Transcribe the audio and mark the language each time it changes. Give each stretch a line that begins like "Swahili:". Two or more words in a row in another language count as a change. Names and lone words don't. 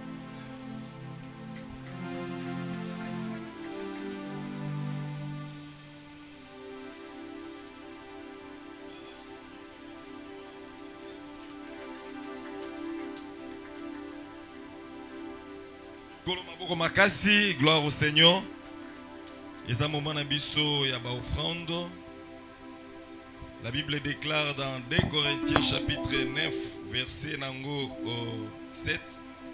French: Gloire au Seigneur. Et ça
Lingala: moment na biso ya ba offrande.
French: La Bible déclare dans 2 Corinthiens chapitre 9 verset 7